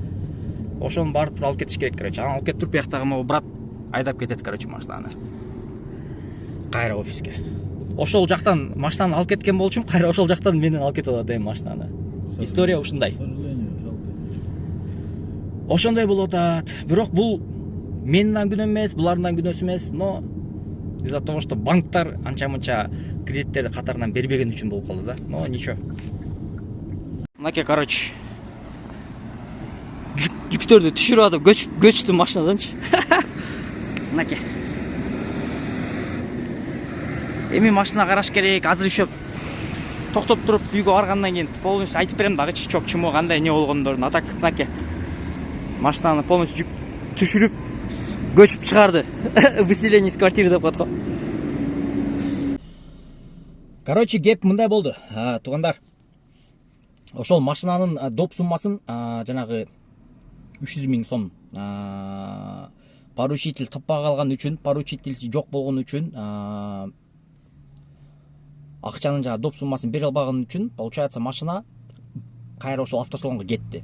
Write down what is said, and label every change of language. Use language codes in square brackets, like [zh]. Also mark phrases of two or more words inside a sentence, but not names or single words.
[ky] Ошону барып туруп алып кетиш керек, короче. Анан алып кетип туруп, бияктагы могу брат айдап кетет, короче, машинаны. Кайра офиске. Ошол жактан машинаны алып кеткен болчумун, кайра ошол жактан менен алып кетип атат машинаны. История ушундай. Ошондой болуп атат. Бирок бул менден күнөө эмес, булардын күнөөсү эмес, [ru] но из-за того, что [ky] банктар анча-мынча кредиттерди катарынан бербеген үчүн болуп калды да. [ru] Но ничего. [ky] Мынакей, короче, жүктөрдү түшүрүп атып көчтү машинаданчы. Мынакей. Эми машина караш керек, азыр еще токтоп туруп үйгө баргандан кийин полностью айтып берем дагы чок-чумо кандай не болгондорун. А так мынакей. Машинаны полностью түшүрүп көчүп чыгарды. [ru] Выселение из квартиры [ky] деп коет го. Короче, кеп мындай болду. Туугандар. Ошол машинанын доп суммасын жанагы 300 000 сом поручитель таппай калган үчүн, поручитель жок болгон үчүн, акчанын жана доп суммасын бере албаган үчүн, получается, машина кайра ошол автосалонго кетти.